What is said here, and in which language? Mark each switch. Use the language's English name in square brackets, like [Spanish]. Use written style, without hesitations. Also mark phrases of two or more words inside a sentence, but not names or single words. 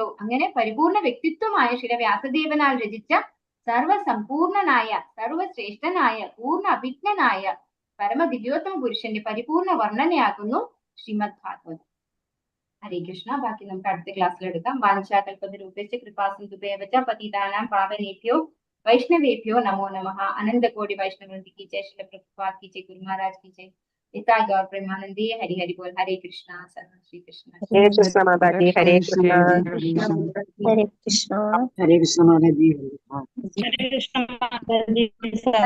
[Malayalam] അങ്ങനെ പരിപൂർണ വ്യക്തിത്വമായ ശ്രീ വ്യാസദേവനാൽ രചിച്ച സർവസമ്പൂർണനായ, സർവശ്രേഷ്ഠനായ, പൂർണ്ണ അഭിജ്ഞനായ പരമദിവ്യോത്തമ പുരുഷന്റെ പരിപൂർണ വർണ്ണനയാകുന്നു ശ്രീമദ് ഭാഗവതം. [Sanskrit] ഹരേ കൃഷ്ണ. [Malayalam] ബാക്കി നമുക്ക് അടുത്ത ക്ലാസ്സിൽ എടുക്കാം. [Sanskrit] വാഞ്ചാകൽപതരൂപേശ്ച കൃപാസിന്ധുഭ്യവച പതിതാനാം പാവനേഭ്യോ വൈഷ്ണവേഭ്യോ നമോ നമഃ. [Hindi] अनंतकोटि वैष्णववृंद की जय, श्रील प्रभुपाद की जय, गुरु महाराज की जय, [Bangla] পিতা গৌর প্রেমানন্দী. হরি হরি বোল. [Sanskrit] हरे कृष्णा. सर्व श्री कृष्ण. [Hindi] हरे कृष्ण माता जी, हरे कृष्ण। हरे कृष्ण। हरे कृष्ण माता जी। हरे कृष्ण माता जी।